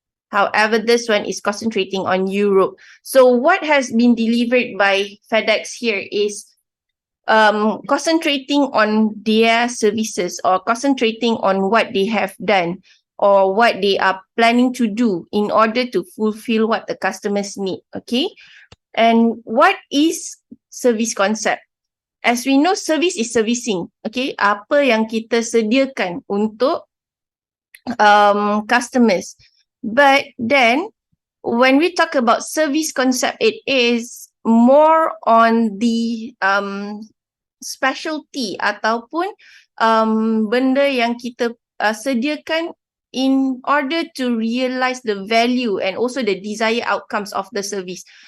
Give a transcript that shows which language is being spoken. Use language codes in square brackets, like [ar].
[en] However, this one is concentrating on Europe. So what has been delivered by FedEx here is concentrating on their services or concentrating on what they have done. or what they are planning to do in order to fulfill what the customers need. Okay. And what is service concept? As we know, service is servicing. Okay. [ms] Apa yang kita sediakan untuk customers. [en] But then when we talk about service concept, it is more on the specialty [ms] ataupun benda yang kita sediakan [en] in order to realize the value and also the desired outcomes of the service.